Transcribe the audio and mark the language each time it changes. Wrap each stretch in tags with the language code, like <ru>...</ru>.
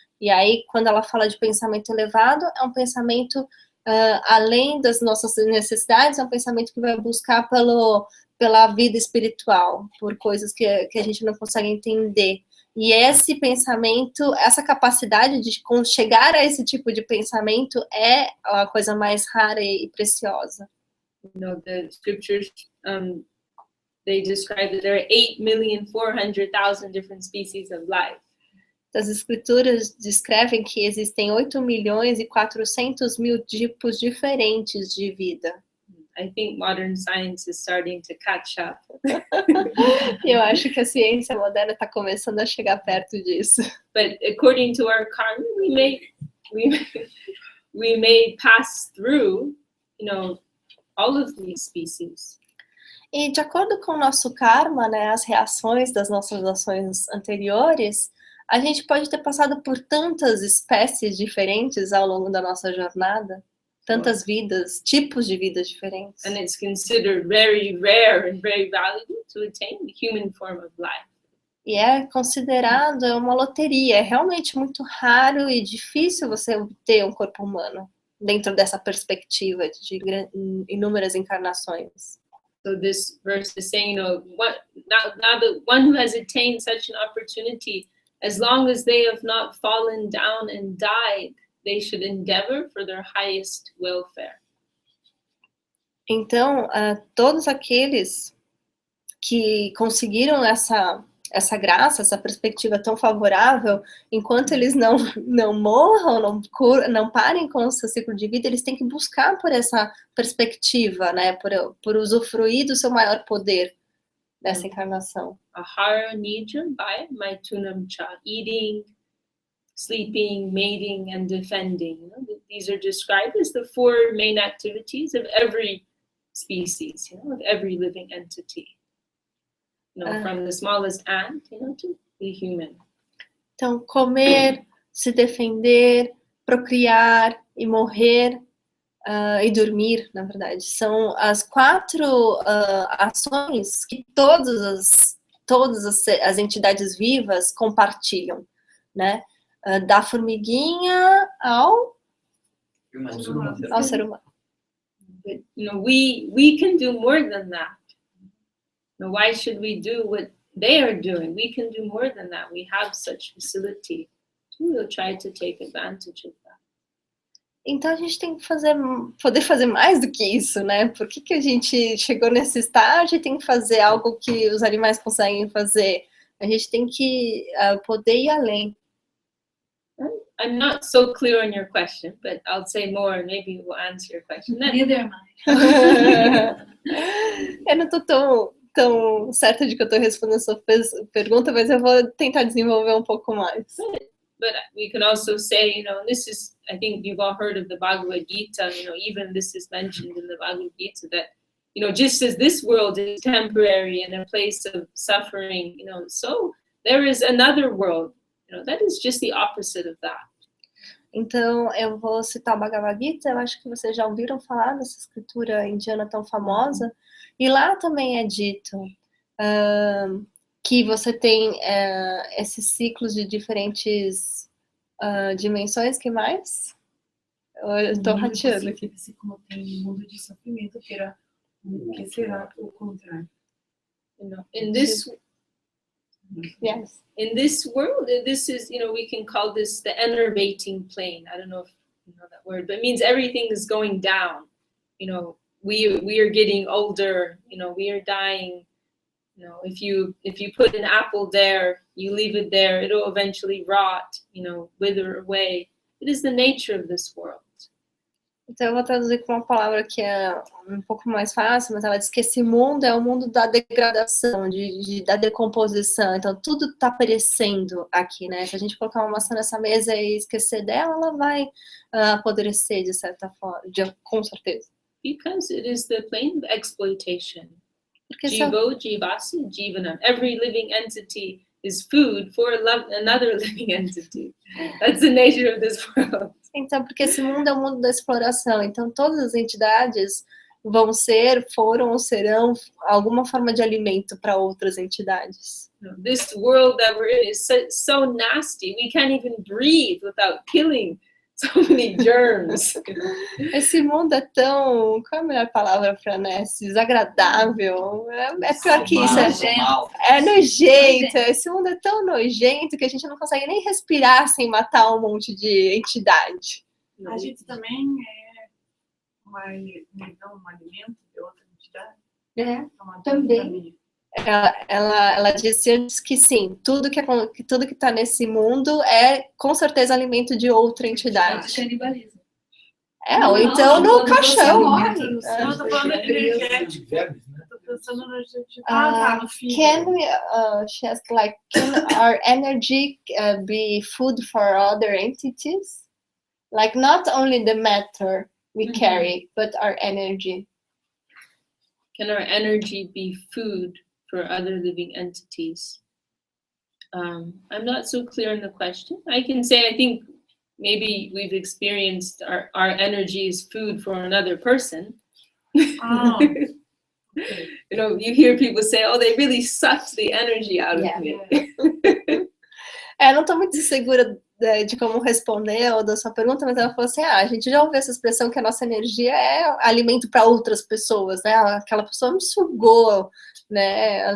<pt>E aí, quando ela fala de pensamento elevado, é um pensamento além das nossas necessidades, é um pensamento que vai buscar pela vida espiritual, por coisas que a gente não consegue entender. E esse pensamento, essa capacidade de chegar a esse tipo de pensamento é a coisa mais rara e preciosa.</pt> <en>The scriptures, they describe that there are 8,400,000 different species of life.</en> <pt>As escrituras descrevem que existem 8.400.000 tipos diferentes de vida.</pt> <en>I think modern science is starting to catch up.</en> <pt>Eu acho que a ciência moderna está começando a chegar perto disso.</pt> <en>But according to our karma, we may pass through, all of these species.</en> <pt>E de acordo com o nosso karma, né, as reações das nossas ações anteriores, a gente pode ter passado por tantas espécies diferentes ao longo da nossa jornada, tantas vidas, tipos de vidas diferentes.</pt> <en>And it's considered very rare and very valuable to attain the human form of life.</en> <pt>E é considerado uma loteria, é realmente muito raro e difícil você obter um corpo humano dentro dessa perspectiva de inúmeras encarnações.</pt> <en>So this verse is saying, now the one who has attained such an opportunity, as long as they have not fallen down and died, they should endeavor for their highest welfare.</en> <pt>Então, todos aqueles que conseguiram essa graça, essa perspectiva tão favorável, enquanto eles não morram, não parem com o seu ciclo de vida, eles têm que buscar por essa perspectiva, né, por usufruir do seu maior poder dessa encarnação.</pt> <sa>Ahara nija by maitunam cha,</sa> <en>eating, sleeping, mating, and defending. These are described as the 4 main activities of every species, of every living entity. From the smallest ant, to the human.</en> <pt>Então, comer, se defender, procriar e morrer e dormir, na verdade, são as 4 ações que todas as entidades vivas compartilham, né? Da formiguinha ao ser humano.</pt> <en>But, we can do more than that. Now, why should we do what they are doing? We can do more than that. We have such facility. We will try to take advantage of that.</en> <pt>Então a gente tem que poder fazer mais do que isso, né? Por que a gente chegou nesse estágio e tem que fazer algo que os animais conseguem fazer? A gente tem que poder ir além.</pt> <en>I'm not so clear on your question, but I'll say more and maybe we'll answer your question. Neither am I.</en> <pt>Eu não tô tão certa de que eu estou respondendo a sua pergunta, mas eu vou tentar desenvolver um pouco mais.</pt> <en>But we can also say, this is, I think you've all heard of the Bhagavad Gita, even this is mentioned in the Bhagavad Gita, that, just as this world is temporary and a place of suffering, so there is another world, that is just the opposite of that.</en> <pt>Então, eu vou citar o Bhagavad Gita, eu acho que vocês já ouviram falar dessa escritura indiana tão famosa, e lá também é dito que você tem esses ciclos de diferentes dimensões, que mais? Eu estou rateando aqui. Assim como tem um mundo de sofrimento, que será o contrário.</pt> <en>Yes. In this world, this is, we can call this the enervating plane. I don't know if you know that word, but it means everything is going down. We are getting older, we are dying. If you put an apple there, you leave it there, it'll eventually rot, wither away. It is the nature of this world.</en> <pt>Então eu vou traduzir com uma palavra que é um pouco mais fácil, mas ela diz que esse mundo é o mundo da degradação, da decomposição. Então tudo está perecendo aqui, né? Se a gente colocar uma maçã nessa mesa e esquecer dela, ela vai apodrecer de certa forma, com certeza.</pt> <en>Because it is the plane of exploitation.</en> <pt>Porque</pt> <sa>Jivo, jivasi, jivanam.</sa> <en>Every living entity is food for another living entity. That's the nature of this world.</en> <pt>Então, porque esse mundo é o mundo da exploração. Então, todas as entidades foram ou serão alguma forma de alimento para outras entidades.</pt> <en>This world that we're in is so nasty. We can't even breathe without killing so many germs.</en> <pt>Esse mundo é tão... Qual é a melhor palavra para, né? Desagradável. É pior que isso. É nojento. Esse mundo é tão nojento que a gente não consegue nem respirar sem matar um monte de entidade. A gente também um alimento de outra entidade? Também. Ela disse antes que sim, tudo que está nesse mundo é com certeza alimento de outra entidade. Canibalismo. Ou então no caixão. Não, tô falando energético. Tô pensando no energético. No fim.</pt> <en>Can we, she asked, like, can our energy be food for other entities? Like, not only the matter we carry, but our energy. Can our energy be food for other living entities? I'm not so clear on the question. I can say I think maybe we've experienced our energy is food for another person. You know, you hear people say, oh, they really sucked the energy out of me.</en> <pt>Não tô muito segura de como responder ou da sua pergunta, mas ela falou assim, a gente já ouviu essa expressão que a nossa energia é alimento para outras pessoas, né? Aquela pessoa me sugou, né?</pt>